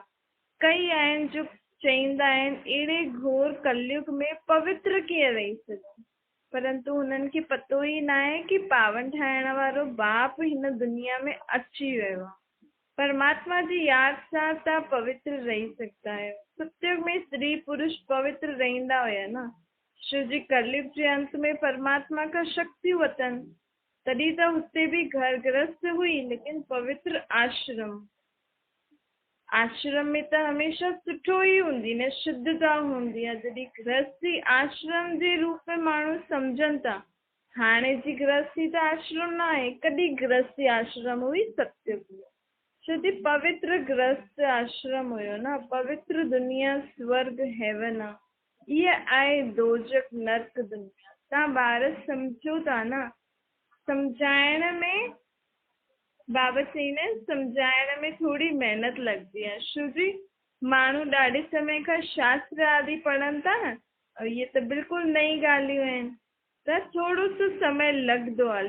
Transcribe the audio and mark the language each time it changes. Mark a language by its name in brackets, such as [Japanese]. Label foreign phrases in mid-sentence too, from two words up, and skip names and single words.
[Sindhi] कई आहिनि जो चईंदा आहिनि अहिड़े घोर कलयुग में पवित्र कीअं रही सघूं, परंतु हुननि खे पतो ई न आहे कि पावन ठाहिण वारो बाप हिन दुनिया में अची वियो आहे। परमात्मा जी यादि सां तव्हां पवित्र रही सघंदा आहियो। सतयुग में स्त्री पुरुष पवित्र रहंदा हुया न। छो जी कलयुग जे अंत में परमात्मा खां शक्ति वतन, तॾहिं त हुते बि घर गृहस्थ हुई, लेकिन पवित्र आश्रम में त हमेशा सुठो ई हूंदी न, शुद्धता हूंदी आहे। जॾहिं गृहस्थी आश्रम जे रूप में माण्हू सम्झनि था। हाणे जी गृहस्थी त आश्रम न आहे, कॾहिं गृहस्थी आश्रम हुई, सतयुग में। छो जी पवित्र गृहस्थ आश्रम हुयो न। पवित्र दुनिया स्वर्ग हेवन आहे, इहा आहे दोजक नर्क दुनिया। तव्हां ॿार सम्झो था न। सम्झाइण में बाबा चईंदा आहिनि सम्झाइण में थोरी महिनत लॻंदी आहे। छो जी माण्हू ॾाढे समय खां शास्त्र आदि पढ़नि था न, इहे त बिल्कुलु नई ॻाल्हियूं आहिनि, त थोरो सो समय लॻंदो आहे।